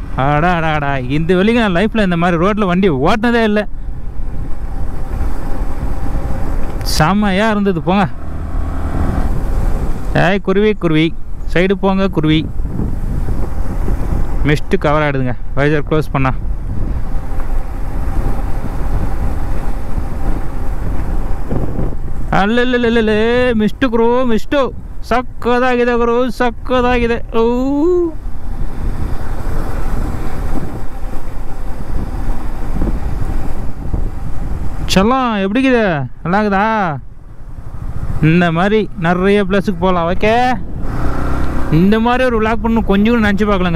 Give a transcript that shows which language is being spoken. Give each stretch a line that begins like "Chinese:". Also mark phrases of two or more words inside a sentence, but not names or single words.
Tamil: அடாடா, இந்த வெளிக்கு நான் லைஃப்பில் இந்த மாதிரி ரோட்டில் வண்டி ஓட்டினதே இல்லை. செம்மையாக இருந்தது. போங்க ஏய் குருவி சைடு போங்க குருவி. மிஸ்ட்டு கவர் ஆகிடுதுங்க
English: visor close
Tamil: பண்ணா.
Kannada: ಅಲ್ಲಲ್ಲೇ ಮಿಸ್ಟು ಗುರು, ಮಿಸ್ಟು ಸಕ್ಕದಾಗಿದೆ ಗುರು, ಸಕ್ಕದಾಗಿದೆ.
Tamil: ಓ செல்லம் எப்படிக்குது? நல்லா இருக்குதா? இந்த மாதிரி நிறைய பிளேஸுக்கு போகலாம். ஓகே, இந்த மாதிரி ஒரு விளாக் பண்ணணும் கொஞ்சம் கூட நினச்சி பார்க்கலங்க.